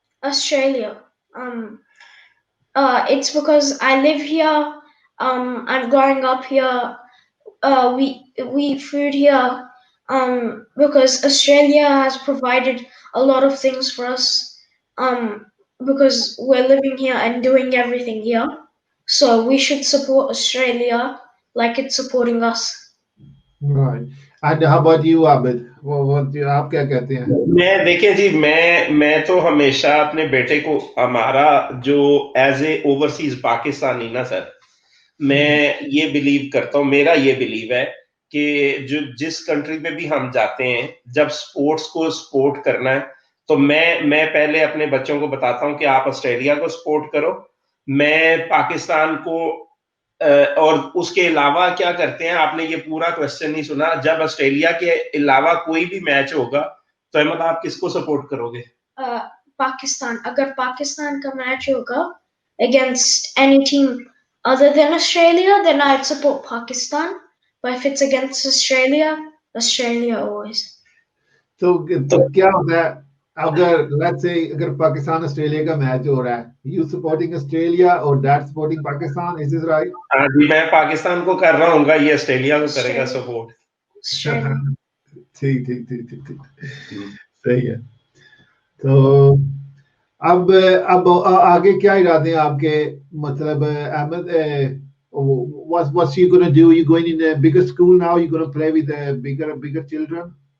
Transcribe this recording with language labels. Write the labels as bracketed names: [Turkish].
[English] Australia it's because I live here I'm growing up here we eat food here because Australia has provided a lot of things for us because we're living here and doing everything here so we should support Australia like it's supporting us right and how about you Ahmed what [Hindi] आप क्या कहते हैं मैं देखिए जी मैं तो हमेशा अपने बेटे को हमारा जो [English] as a overseas Pakistani [Hindi] ना सर मैं ये बिलीव करता हूँ मेरा ये बिलीव है कि जो जिस कंट्री में भी हम जाते हैं जब स्पोर्ट्स को सपोर्ट करना है तो मैं पहले अपने बच्चों को बताता हूँ कि आप ऑस्ट्रेलिया को सपोर्ट करो मैं पाकिस्तान को और उसके अलावा क्या करते हैं आपने ये पूरा क्वेश्चन नहीं सुना जब ऑस्ट्रेलिया के अलावा कोई भी मैच होगा तो अहमद आप किसको सपोर्ट करोगे पाकिस्तान अगर पाकिस्तान का मैच होगा [English] Against any team other than Australia, then I'd support Pakistan. But if it's against Australia, Australia always. [Hindi] तो क्या होता है अगर [English] let's say [Hindi] अगर पाकिस्तान ऑस्ट्रेलिया का मैच हो रहा है, [English] you supporting Australia or dad supporting Pakistan, is this right? [Hindi] हाँ जी, मैं पाकिस्तान को कर रहा हूँ, ये ऑस्ट्रेलिया को करेगा सपोर्ट। ठीक ठीक ठीक ठीक ठीक, सही है। तो अब आगे क्या इरादे हैं आपके, मतलब Ahmad, [English] what's you gonna do? You going in a bigger school now? You gonna play with bigger children?